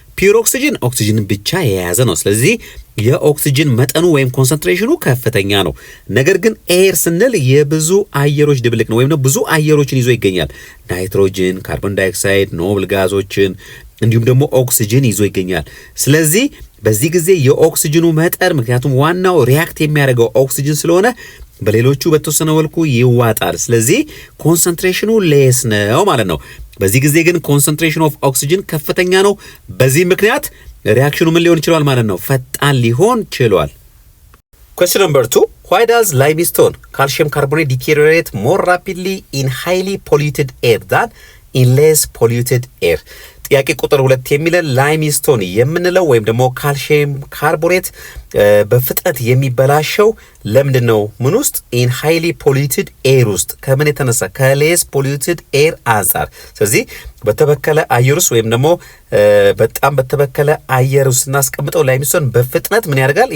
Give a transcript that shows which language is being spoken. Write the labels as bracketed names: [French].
[Amharic] ፒውር ኦክሲጅን ኦክሲጅንን ብቻ የያዘ ነው። ስለዚህ የኦክሲጅን መጠኑ ወይም ኮንሰንትሬሽኑ ከፍተኛ ነው። ነገር ግን ኤር ስንል የብዙ አየሮች ድብልቅ ነው ወይም ነው ብዙ አየሮችን ይዞ ይገኛል። ናይትሮጅን፣ ካርቦን ዳይኦክሳይድ፣ ኖብል ጋዞችን እንዲሁም ደግሞ ኦክሲጅን ይዞ ይገኛል። ስለዚህ በዚህ ጊዜ የኦክሲጅኑ መጠን ምክንያቱም ዋናው ሪአክት የሚያደርገው ኦክሲጅን ስለሆነ በሌሎቹ በተወሰነ መልኩ ይዋጣል። ስለዚህ ኮንሰንትሬሽኑ ሌስ ነው ማለት ነው። በዚህ ጊዜ ግን ኮንሰንትሬሽን ኦፍ ኦክሲጅን ከፍተኛ ነው። በዚህ ምክንያት ሪአክሽኑ ምን ሊሆን ይችላል ማለት ነው? ፈጣን ሊሆን ይችላል። [English] Question number 2. Why does limestone calcium carbonate deteriorate more rapidly in highly polluted air than in less polluted air? [Amharic] ጥያቄ ቁጥር 2 የሚለን ላይምስቶን የምንለው ወይም ደግሞ ካልሲየም ካርቦኔት በፍጥነት የሚበላሸው ለምንድን ነው? ምን ውስጥ? [English] ኢን ሃይሊ ፖሊዩትድ ኤር [Amharic] ውስጥ። ከምን የተነሳ? ከሌስ ፖሊዩትድ ኤር አንጻር። ስለዚህ በተበከለ አየር ውስጥ ወይም ደግሞ በጣም በተበከለ አየር ውስጥ እናስቀምጠው ላይምስቶን በፍጥነት ምን ያደርጋል?